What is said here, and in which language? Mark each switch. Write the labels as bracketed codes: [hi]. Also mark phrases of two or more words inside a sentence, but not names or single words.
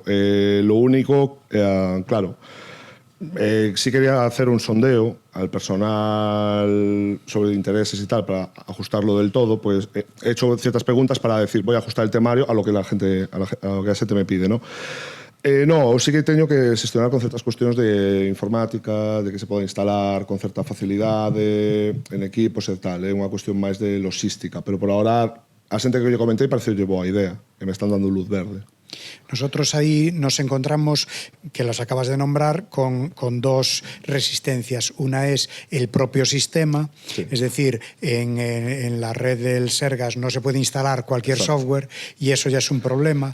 [es] Lo único, claro, sí quería hacer un sondeo al personal sobre intereses y tal para ajustarlo del todo, pues he hecho ciertas preguntas para decir voy a ajustar el temario a lo que la gente me pide, ¿no? No, [gl] sí que teño que xestionar con certas cuestións de informática, de que se pode instalar con certa facilidade en equipos e tal, é unha cuestión máis de logística, pero [es] por ahora [gl] a xente que eu comentei parece boa idea, que me están dando luz verde. [es] Nosotros ahí nos encontramos, que las acabas de nombrar, con dos resistencias. Una es el propio sistema, sí. Es decir, en la red del Sergas no se puede instalar cualquier software y eso ya es un problema.